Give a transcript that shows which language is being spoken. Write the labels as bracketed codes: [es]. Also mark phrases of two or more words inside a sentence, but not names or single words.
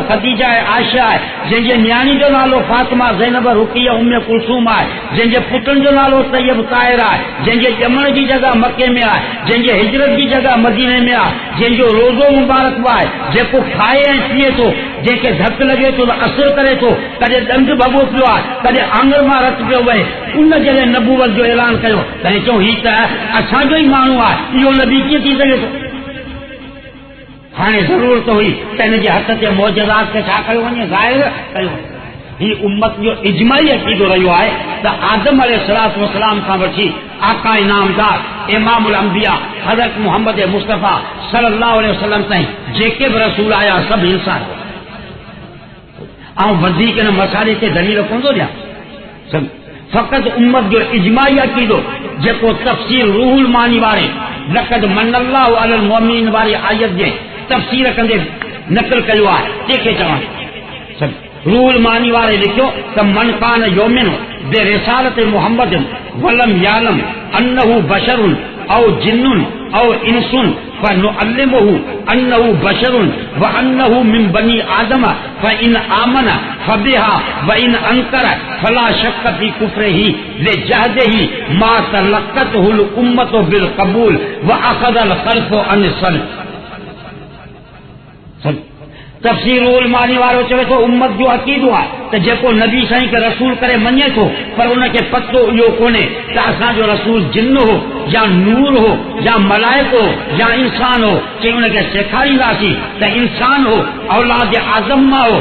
[sd] ख़दीजा ऐं आयशा आहे, जंहिंजे न्याणी जो नालो फातिमा ज़ैनब रुक़िया उम्मे कुलसूम आहे, जंहिंजे पुटनि जो नालो तैयब ताहिर आहे, जंहिंजे ॼमण जी जॻह मके में आहे, जंहिंजे हिजरत जी जॻह मदीने में आहे, जंहिंजो रोज़ो मुबारक आहे, जेको खाए ऐं पीए थो, जंहिंखे धक लॻे थो त असरु करे थो, कॾहिं ॾंद भॻो पियो आहे, कॾहिं आङुर मां रत पियो वहे, उन जॾहिं नबूवत जो ऐलान कयो त चऊं हीउ त असांजो ई माण्हू आहे, इहो नबी कीअं थी सघे थो। हाणे ज़रूरत हुई त हिन जे हथ ते मोजज़ात खे छा कयो वञे, ज़ाहिर कयो। ही उम्मत जो इजमाई अक़ीदो रहियो आहे त आदम [ar] عليه الصلاة والسلام [sd] खां वठी आका इनामदार [ar] إمام الأنبياء [sd] हज़रत मुहम्मद मुस्तफ़ा [ar] صلى الله عليه وسلم [sd] ताईं जेके बि रसूल आया सभु इंसान ऐं वधीक हिन मसाले ते दलील कोन थो ॾियां, सभु फ़क़ति उम्मत जो इजमाई अक़ीदो जेको तफ़सीर रूहुल मानी वारे [ar] لقد من الله على المؤمنين [sd] वारी आयत जे तफ़सीर कंदे नक़ल कयो आहे, तंहिंखे चवां सभु रूहुल मानी वारे लिखियो त [ar] من كان يؤمن برسالة محمد ولم يعلم أنه بشر أو جن أو إنس فنعلمه أنه بشر وأنه من بني آدم فإن آمن فبها وإن أنكر فلا شك في كفره لجحده ما تلقته الأمة بالقبول وأخذ الخلف عن السلف. [sd] तफ़सीरुल मानी वारो चवे थो उम्मत जो अक़ीदो आहे त जेको नबी साईं खे रसूल करे मञे थो पर उनखे पतो इहो कोन्हे त असांजो रसूल जिन हो या नूर हो या मलाइक हो या इंसान हो, चई उनखे सेखारींदासीं त इंसान हो औलाद आज़म मां हो।